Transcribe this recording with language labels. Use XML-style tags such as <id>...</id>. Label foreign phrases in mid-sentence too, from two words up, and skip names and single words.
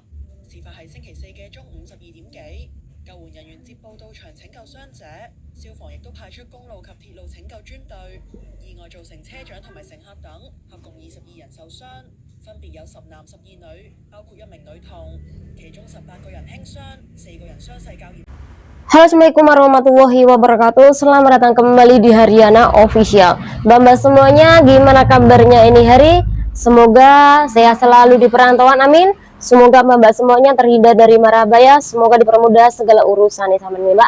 <yue>事發係星期四嘅中午12點幾，救援人員接報到場拯救傷者，消防亦都派出公路及鐵路拯救專隊。意外造成車長同埋乘客等合共22人受傷，分別有10男12女，包括1名女童，其中18個人輕傷，4個人傷勢較嚴。</yue> <id>Halo, Assalamualaikum warahmatullahi wabarakatuh. Selamat datang kembali di Haryana Official. Mbak-mbak semuanya, gimana kabarnya ini hari? Semoga sehat selalu di perantauan, amin. Semoga mbak-mbak semuanya terhindar dari mara bahaya. Semoga dipermudah segala urusan nih sama mbak.</id>